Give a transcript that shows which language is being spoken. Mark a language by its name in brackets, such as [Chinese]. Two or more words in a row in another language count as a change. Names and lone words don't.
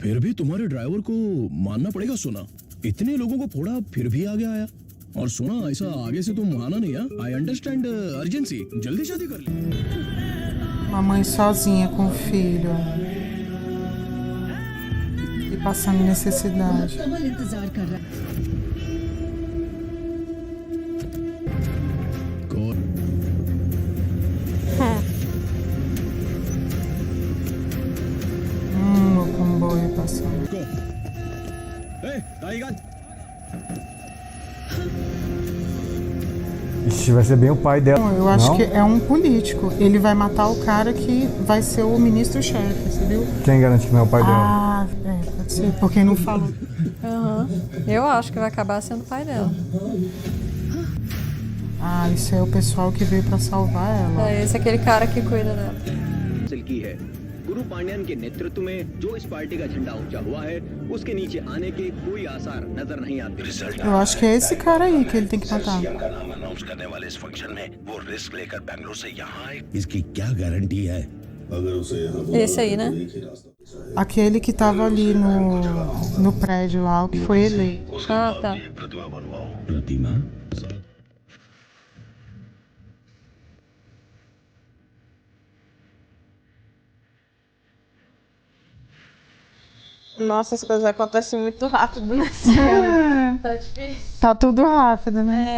[Hindi] फिर भी तुम्हारे ड्राइवर को मानना पड़ेगा. सुना इतने लोगों को फोड़ा फिर भी आगे आया. और सुना ऐसा आगे से तुम आना नहीं. [English] I understand urgency. [Hindi] जल्दी शादी कर ले. [Portuguese] Uma mãe sozinha com o filho. E passando necessidade. [Hindi] कमल इंतजार कर रहा है. [Portuguese] O comboio passando. Ixi, vai ser bem o pai dela. Não, eu acho Não? que é um político. Ele vai matar o cara que vai ser o ministro-chefe, você viu? Quem garante que não é o pai dela? Ah, pode ser. Porque não falou. Eu acho que vai acabar sendo o pai dela. Ah, isso é o pessoal que veio pra salvar ela. É, esse é aquele cara que cuida dela. [Hindi] की है. गुरु पांड्यन के नेतृत्व में जो इस पार्टी का झंडा ऊंचा हुआ है उसके नीचे आने के कोई आसार नजर नहीं आते. [Portuguese] Eu acho que é esse cara aí que ele tem que matar. [Hindi] का नाम अनाउंस करने वाले इस फंक्शन में वो रिस्क लेकर बैंगलोर से यहाँ आए. इसकी क्या गारंटी है? अगर उसे यहाँ [Portuguese] Esse aí, né? Aquele que tava ali no prédio lá, o que foi eleito. Ah, tá. [Hindi] प्रतिमा बनवाओ. प्रतिमा. [Portuguese] Nossa, as coisas acontecem muito rápido nesse filme. Tá difícil. Tá tudo rápido, né?